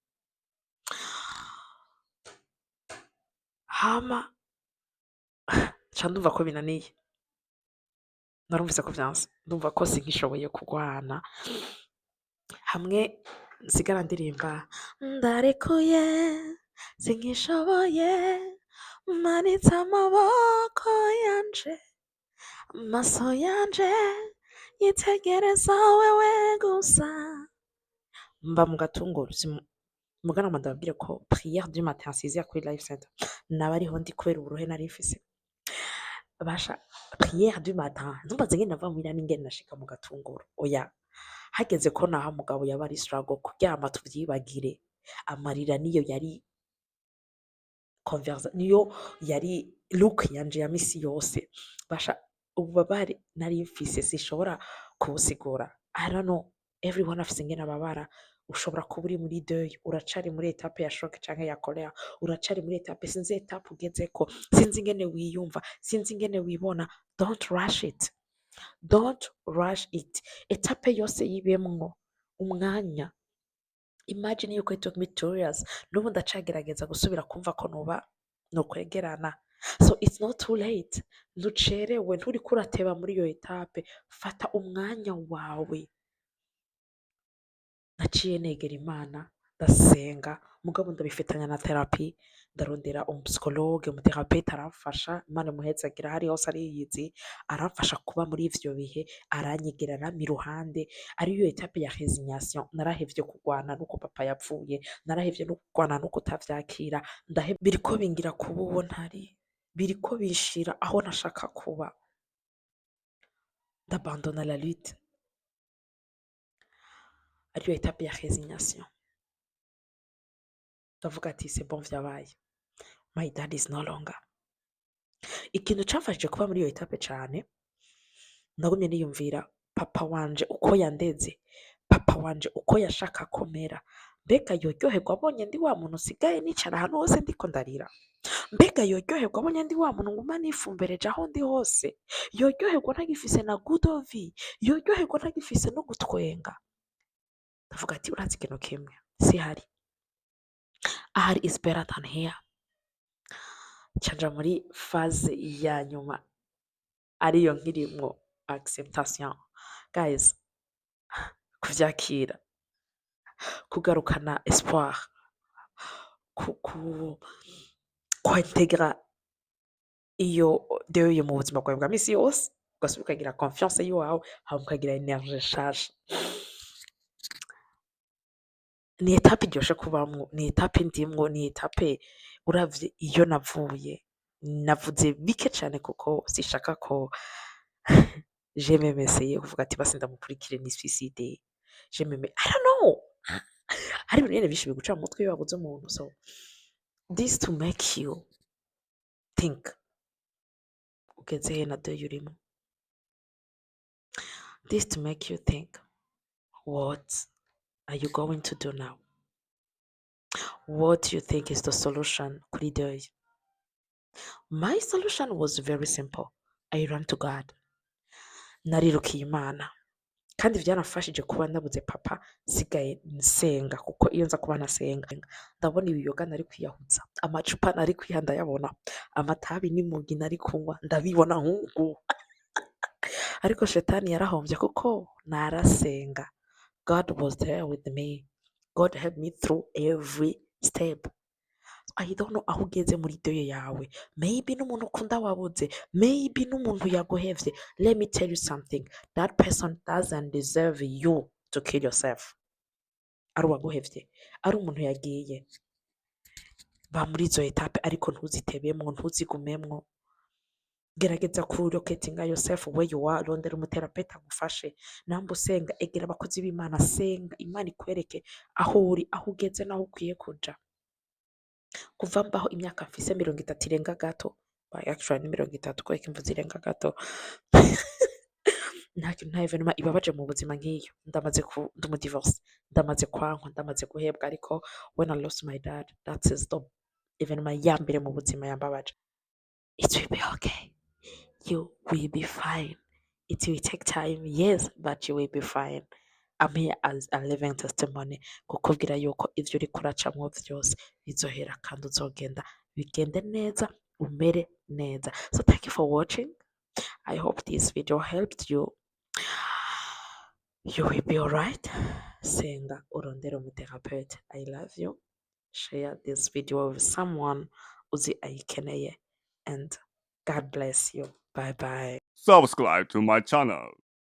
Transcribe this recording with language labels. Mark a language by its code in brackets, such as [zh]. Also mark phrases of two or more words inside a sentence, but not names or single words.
[rn] Hama ca ndumva ko binaniye, narumvise ko vyanse, ndumva ko sinkishoboye kurwana, hamwe nsigara ndirimba ndarekuye sinkishoboye manitse amaboko yanje, amaso yanje yitegereza wewe gusa. Mba mu Gatunguru mugana ndababwire ko [fr] prière du matin [rn] nsiziya kuri [en] life center [rn] naba ariho ndi kubera uburuhe nari mfise. Basha [fr] prière du matin [rn] ntumbaze ngene nava muhira n'ingene nashika mu Gatunguru, oya hageze ko naho mugabo yaba ari struggle kuryama tuvyibagire, amarira niyo yari niyo yari look yanje ya misi yose. Basha ububabare nari mfise sinshobora kubusigura, [en] I don't know, everyone [rn] afise ingene ababara. Ushobora kuba uri muri deuil, uracari muri etape ya shock canke ya colère, uracari muri etape, sinzi etape ugezeko, sinzi ingene wiyumva, sinzi ingene wibona. [en] Don't rush it, [rn] etape yose yibemwo umwanya. [en] Imagine yuko it took me 2 years, [rn] n'ubu ndacagerageza gusubira kumva ko nokwegerana. [en] So it's not too late, [rn] ntucerewe, nturiko urateba muri iyo etape, fata umwanya wawe. Naciye negera Imana ndasenga, mugabo ndabifitanya na therapy, ndarondera psychologue, umuthérapeute aramfasha, Imana imuhezagira hari hose ariyizi, aramfasha kuba muri ivyo bihe, aranyegera arampa iruhande. Ariyo etape ya résignation, narahevye kurwana nuko papa yapfuye, narahevye no kurwana nuko utavyakira, biriko bingira kuba uwo ntari, biriko binshira aho nashaka kuba, ndabandona [fr] la lutte. [rn] Ariyo etape ya résignation, ndavuga ati [fr] c'est bon [rn] vyabaye, [en] my dad is no longer. [rn] Ikintu camfashije kuba muri iyo etape cane, nagumye niyumvira papa wanje uko yandeze, papa wanje uko yashaka ko mera, mbega yoryoherwa abonye ndi wa muntu usigaye nicara ahantu hose ndiko ndarira, mbega yoryoherwa abonye ndi wa muntu nguma nifumbereje aho ndi hose, yoryoherwa ntagifise na gudovi, yoryoherwa ntagifise no gutwenga. Ndavuga ati urazi ikintu kimwe sihari, ahari [en] is better than here. [rn] Canja muri faze ya nyuma ariyo nkirimwo acceptation. Guys, kuvyakira, kugarukana espoir, kwintegra iyo deuil mu buzima bwawe bwa misi yose, ugasubira ukagira confiance yiwawe, hama ukagira energie nshasha. Ni etape iryoshe kubamwo, ni etape ndimwo, ni etape uravye iyo navuye. Navuze bike cane kuko sishaka ko [fr] je même essayer [rn] kuvuga ati basi ndamukurikire ni suicide. [fr] Je même [en] I don't know. [rn] Hari ibintu nyene vyinshi biguca mu mutwe iyo wabuze umuntu. [en] So this to make you think [rn] ugeze he na deuil urimo. [en] This to make you think, what are you going to do now? What do you think is the solution [rn] kuri deuil? [en] My solution was very simple. I ran to God. [rn] Narirukiye Imana. Kandi vyaramfashije kuba nabuze papa nsigaye nsenga, kuko iyo nza kuba ntasenga ndabona ibiyoga nari kwiyahuza, amacupa nari kwiha ndayabona, amatabi n'imogi nari kunywa ndabibona nk'ubu. Ariko shetani yarahomvye kuko narasenga. [en] God was there with me. God helped me through every step. I don't know [rn] aho ugeze muri deuil yawe. Maybe n'umuntu ukunda wabuze, maybe n'umuntu yaguhevye. [en] Let me tell you something. That person doesn't deserve you to kill yourself. [rn] Ari uwaguhevye, ari umuntu yagiye. Ba muri izo etape ariko ntuzitebemwo, ntuzigumemwo. Gerageza kulocatinga [en] yourself where you are, [rn] rondera umuterapeuta agufashe. Namba usenga, egera abakozi b'Imana, senga, Imana ikwereke aho uri, aho ugeze n'aho ukwiye kuja. Kuva mbaho imyaka mfise 30 irenga gato, actually ni 30 kubera imvuze irenga gato. Nta kintu, nta evenema ibabaje mu buzima nk'iyo. Ndamaze divorce, ndamaze kwankwa, ndamaze guhebwa, ariko [en] when I lost my dad, that is the [rn] evenema ya mbere mu buzima yambabaje. [en] It will be okay. You will be fine. It will take time, yes, but you will be fine. I'm here as a living testimony [rn] kukubwira yuko ivyo uriko uracamwo vyose bizohera kandi uzogenda bigende neza, umere neza. [en] So thank you for watching. I hope this video helped you. You will be alright. [rn] Senga, urondera umutherapeute. [en] I love you. Share this video with someone [rn] uzi ayikeneye, [en] and God bless you. Bye bye. Subscribe to my channel.